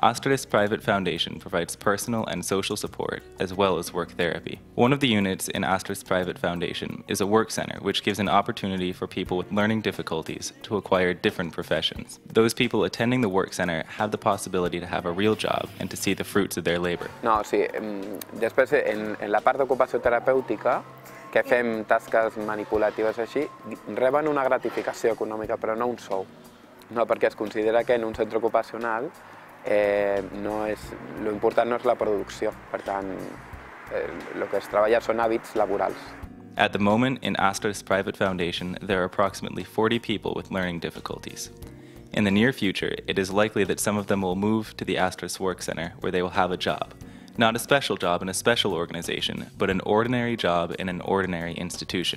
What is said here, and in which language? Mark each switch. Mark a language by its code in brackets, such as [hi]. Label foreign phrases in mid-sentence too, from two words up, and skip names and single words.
[en] Astras Private Foundation provides personal and social support as well as work therapy. One of the units in Astras Private Foundation is a work center which gives an opportunity for people with learning difficulties to acquire different professions. Those people attending the work center have the possibility to have a real job and to see the fruits of their labor. [ca] No, sí, després en la part d'ocupació terapèutica, que fem tasques manipulatives així, reben una gratificació econòmica, però no un sou. No, perquè es considera que en un centre ocupacional lo important no és la producció, per tant, el que es treballa són hàbits laborals. [en] At the moment, in Astras Private Foundation, there are approximately 40 people with learning difficulties. In the near future, it is likely that some of them will move to the Astras Work Center, where they will have a job. Not a special job in a special organization, but an ordinary job in an ordinary institution.